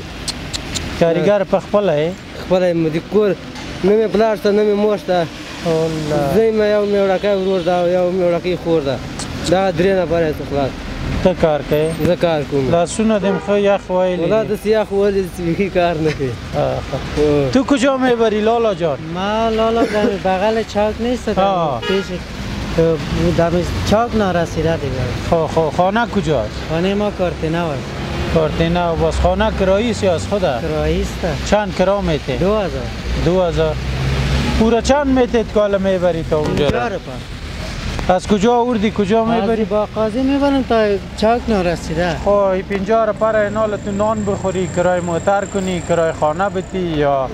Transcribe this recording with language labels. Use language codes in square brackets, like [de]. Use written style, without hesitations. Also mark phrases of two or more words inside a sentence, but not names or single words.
[ps] کارګر په خپله یې؟ خپله یم د کور نه مې پلار شته نه مې مور شته زه یم یو مې وړکی ورور ده او یو مې وړکی خور ده دغه 3 نفره یې خلاص ته کار کوې؟ زه کار کوم لاسونه دې م ښه یخ ویلي ولا داسې یخ ویلي چې بیخي کار نه کوي [fa] تو کجا میبری لالا جان؟ ما لالا در بغل چاک نیست پیش در چاک نارسیده دیگه خب خانه کجاست؟ خانه ما کارتینا است کارتینا و باز خانه کرایی است یا از خوده؟ کرایی است چند کرا میته؟ 2000 2000 پورا چند میته که حالا میبری تا اونجا؟ 50 روپا از کجا آوردی کجا میبری؟ با قاضی میبرم تا چاک نارسیده خب 50 روپا را اینال تو نان بخوری کرای موتر کنی کرای خانه بتی یا